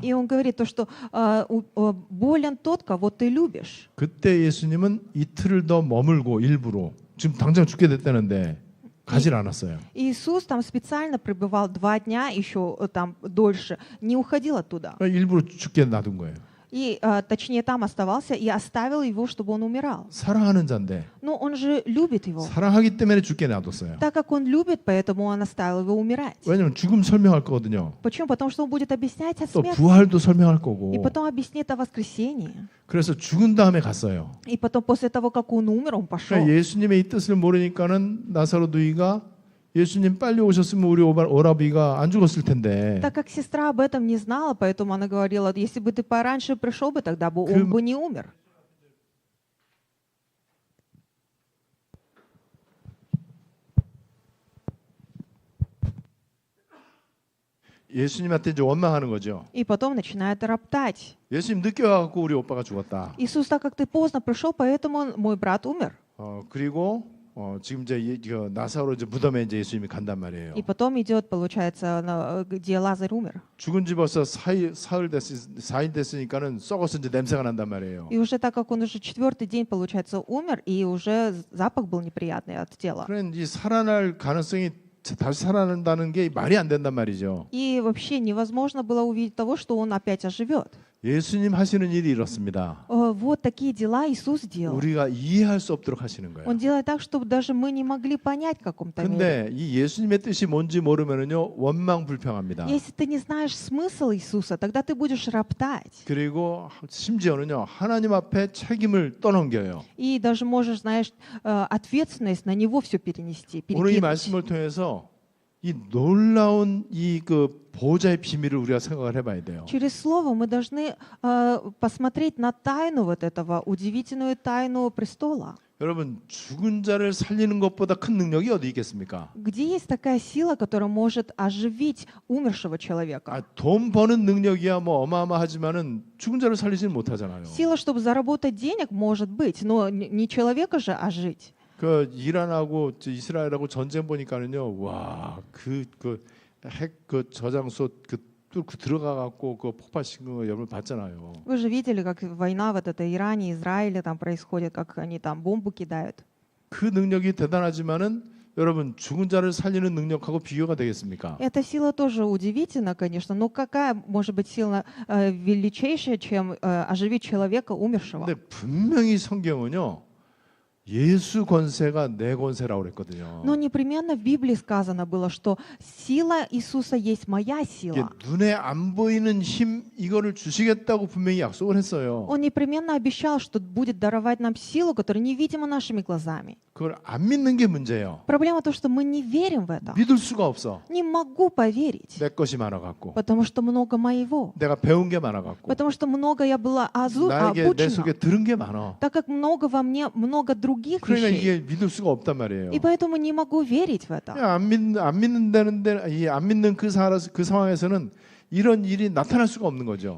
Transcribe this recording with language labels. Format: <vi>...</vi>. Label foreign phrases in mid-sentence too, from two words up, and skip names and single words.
<ru>И он говорит то, что болен тот, кого ты любишь.</ru> <ko>그때 예수님은 이틀을 더 머물고 일부러 지금 당장 죽게 됐다는데 가질 않았어요.</ko> <ru>Иисус там специально пребывал 2 дня, еще там дольше, не уходил оттуда.</ru> <ko>일부러 죽게 놔둔 거예요.</ko> <ru>И, точнее, там оставался и оставил его, чтобы он умирал.</ru> <ko>사랑하는 자인데</ko> <ru>Но он же любит его.</ru> <ko>사랑하기 때문에 죽게 놔뒀어요.</ko> <ru>Так как он любит, поэтому он оставил его умирать.</ru> <ko>왜냐면 죽음 설명할 거거든요.</ko> <ru>Почему? Потому что он будет объяснять о</ru> <ko>또</ko> <ru>смерти.</ru> <ko>부활도 설명할 거고.</ko> <ru>И потом объяснит о воскресении.</ru> <ko>그래서 죽은 다음에 갔어요.</ko> <ru>И потом, после того, как он умер, он пошел.</ru> <ko>그러니까 예수님의 이 뜻을 모르니까는 나사로 누이가 예수님 빨리 오셨으면 우리 오라비가 안 죽었을 텐데.</ko> <ru>Так как сестра об этом не знала, поэтому она говорила, если бы ты пораньше пришел бы, тогда бы он бы не умер.</ru> <ko>예수님한테 이제 원망하는 거죠.</ko> <ru>И потом начинает роптать.</ru> <ko>예수님 늦게 와갖고 우리 오빠가 죽었다.</ko> <ru>Иисус, так как ты поздно пришел, поэтому мой брат умер.</ru> <ko>그리고 지금 이제 나사로 이제 무덤에 이제 예수님이 간단 말이에요.</ko> <ru>И потом идет, получается, где Лазарь умер.</ru> <ko>죽은 지 벌써 4일 됐으니까는 썩어서 이제 냄새가 난단 말이에요.</ko> <ru>И уже так как он уже 4-й день, получается, умер, и уже запах был неприятный от тела.</ru> <ko>그런 이 살아날 가능성이 다시 살아난다는 게 말이 안 된단 말이죠.</ko> <ru>И вообще невозможно было увидеть того, что он опять оживет.</ru> <ko>예수님 하시는 일이 이렇습니다.</ko> <ru>Вот такие дела Иисус делал.</ru> <ko>우리가 이해할 수 없도록 하시는 거예요.</ko> <ru>Он делает так, чтобы даже мы не могли понять в каком-то мере.</ru> <ko>근데 이 예수님의 뜻이 뭔지 모르면은요 원망불평합니다.</ko> <ru>Если ты не знаешь смысл Иисуса, тогда ты будешь роптать.</ru> <ko>그리고 심지어는요 하나님 앞에 책임을 떠넘겨요.</ko> <ru>И даже можешь, знаешь, ответственность на него все перенести.</ru> <ko>오늘 이</ko> <ru>перекинуть.</ru> <ko>말씀을 통해서 이 놀라운 이 그 보호자의 비밀을 우리가 생각을 해봐야 돼요.</ko> <ru>Через слово мы должны посмотреть на тайну вот этого, удивительную тайну престола.</ru> <ko>여러분 죽은 자를 살리는 것보다 큰 능력이 어디 있겠습니까?</ko> <ru>Где есть такая сила, которая может оживить умершего человека?</ru> <ko>돈 버는 능력이야 뭐 어마어마하지만은 죽은 자를 살리지는 못하잖아요.</ko> <ru>Сила, чтобы заработать денег, может быть, но не человека же ожить.</ru> <ko>그 이란하고 이스라엘하고 전쟁 보니까는요, 와, 핵 저장소 뚫고 들어가 갖고 그 폭발시킨 거 여러분 봤잖아요.</ko> <ru>Вы же видели, как война вот эта Иране, Израиле там происходит, как они там бомбу кидают.</ru> <ko>그 능력이 대단하지만은 여러분 죽은 자를 살리는 능력하고 비교가 되겠습니까?</ko> <ru>Эта сила тоже удивительна, конечно, но какая может быть сила величайшая, чем оживить человека умершего?</ru> <ko>근데 분명히 성경은요. 예수 권세가 내 권세라고 그랬거든요.</ko> <ru>Но непременно в Библии сказано было, что сила Иисуса есть моя</ru> <ko>이게</ko> <ru>сила.</ru> <ko>눈에 안 보이는 힘 이거를 주시겠다고 분명히 약속을 했어요.</ko> <ru>Он непременно обещал, что будет даровать нам силу, которая невидима нашими глазами.</ru> <ko>그걸 안 믿는 게 문제예요.</ko> <ru>Проблема в том, что мы не верим в это.</ru> <ko>믿을 수가 없어.</ko> <ru>Не могу поверить,</ru> <ko>내 것이 많아갖고</ko> <ru>потому что много моего,</ru> <ko>내가 배운 게 많아갖고</ko> <ru>потому что много я была</ru> <ko>나에게 내 속에</ko> <ru>обучена,</ru> <ko>들은 게 많아.</ko> <ru>так как много во мне, много других</ru> <ko>그러니까</ko> <ru>вещей.</ru> <ko>이게 믿을 수가 없단 말이에요.</ko> <ru>И поэтому не могу верить в это.</ru> <ko>그냥 안 믿는다는데 안 믿는 그 상황에서는 이런 일이 나타날 수가 없는 거죠.</ko>